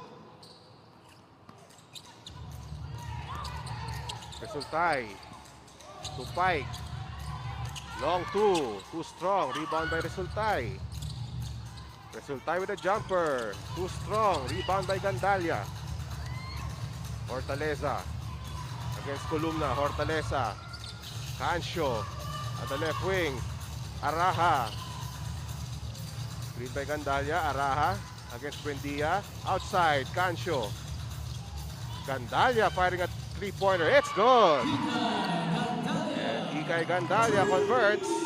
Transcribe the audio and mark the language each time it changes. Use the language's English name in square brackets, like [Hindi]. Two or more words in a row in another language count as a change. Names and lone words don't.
[English] Resultay to Pike. Long 2, too strong. Rebound by Resultay. Resultay with a jumper. Too strong. Rebound by Gandalia. Hortaleza against Columna. Hortaleza. Cancio at the left wing. Araha. Screen by Gandalia. Araha against Buendia. Outside. Cancio. Gandalia firing a three-pointer. It's good. And Kikay Gandalia converts.